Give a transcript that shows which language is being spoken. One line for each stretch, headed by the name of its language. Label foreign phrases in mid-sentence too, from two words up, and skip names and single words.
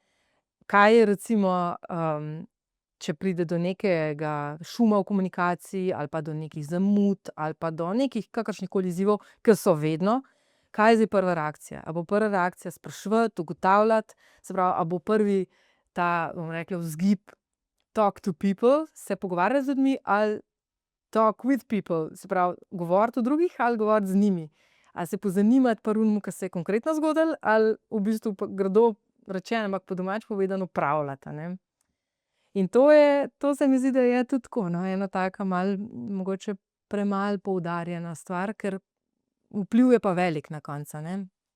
Slovenian: Kaj je recimo, če pride do nekega šuma v komunikaciji ali pa do nekih zamud ali pa do nekih kakršnihkoli izzivov, ke so vedno, kaj je zdaj prva reakcija? A bo prva reakcija spraševati, ugotavljati, se pravi, a bo prvi ta, bomo rekli, vzgib
English: talk to people,
Slovenian: se pogovarjati z ljudmi, ali
English: talk with people,
Slovenian: se pravi, govoriti o drugih ali govoriti z njimi. A se pozanimati pri onem, ke se je konkretno zgodilo, ali v bistvu grdo rečeno, ampak po domače povedano, upravljati, a ne. In to se mi zdi, da je tudi tako, no, ena taka malo mogoče premalo poudarjena stvar, ker vpliv je pa velik na koncu, a ne.